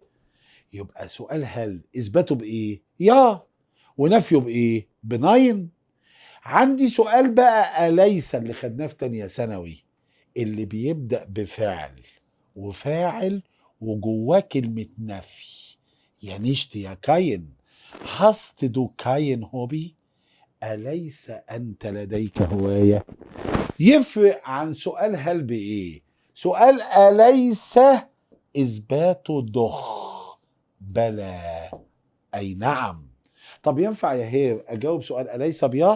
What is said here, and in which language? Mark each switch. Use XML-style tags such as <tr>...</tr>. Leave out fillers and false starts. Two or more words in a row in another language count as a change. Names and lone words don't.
<ar>يبقى سؤال هل إثباته بإيه؟ يا، ونفيه بإيه؟ بناين. عندي سؤال بقى أليس اللي خدناه في تانية ثانوي، اللي بيبدأ بفعل وفاعل وجواه كلمة نفي، يا نشت يا كاين.</ar> <de>hast du kein Hobby?</de> <ar>أليس أنت لديك هواية؟ يفرق عن سؤال هل بإيه؟ سؤال أليس إثباته ضخ، بلى، أي نعم. طب ينفع يا هير أجاوب سؤال أليس بيا؟</ar>